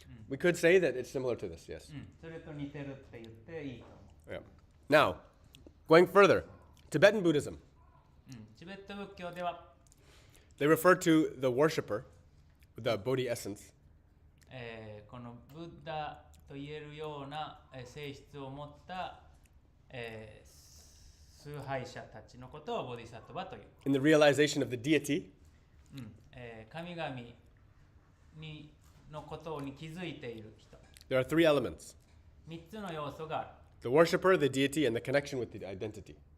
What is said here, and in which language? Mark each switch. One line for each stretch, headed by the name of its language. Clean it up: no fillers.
English: We could say that it's similar to this, yes.
Japanese: それと似てるって言っていいと思う。
English: Yeah. Now, going further, Tibetan Buddhism.
Japanese: チベット仏教では、
English: They refer to the worshipper, the Bodhi essence,
Japanese: このブッダと言えるような性質を持った、崇拝者たちのことをボディサットバという。
English: in the realization of the deity,
Japanese: 神々にのことに気づいている人。
English: there are three elements:
Japanese: 3つの要素がある。
English: the worshipper, the deity, and the connection with the identity.